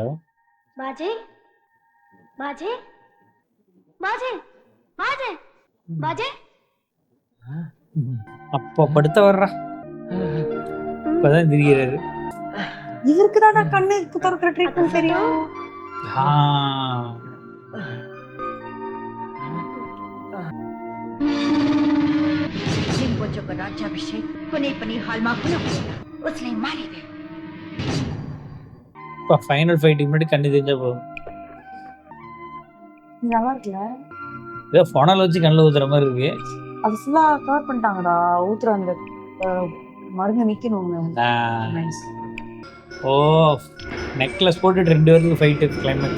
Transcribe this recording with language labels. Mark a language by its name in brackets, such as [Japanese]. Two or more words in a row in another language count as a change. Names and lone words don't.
[Tamil] बाजे बाजे बाजे बाजे बाजे அப்போ படுத்த வர்றா. இப்பதான் திரிகிறாரு. இவருக்கு தான் கண்ணு திறக்கிற ட்ரீட்மெண்ட் தெரியும். [Nepali] लिंगोचो का राज्याभिषेक कुनै पनि हालमा हुन हुँदैन. उसलाई मारिदे. [Tamil] இப்போ ஃபைனல் ஃபைட்டுக்கு முன்னாடி கண்ணு தெரிஞ்சா போதும். நல்லா இருக்குல்ல? ஏதோ ஃபோனால் வச்சு கண்ணில் ஊத்துற மாதிரி இருக்கு. அது ஃபுல்லா கவர் பண்ணிட்டாங்கடா. ஊத்துற அந்த மருந்து நிக்கணும். ஓ நெக்லஸ் போட்டுட்டு 2 பேருக்கு ஃபைட்டு கிளைமேக்ஸ்.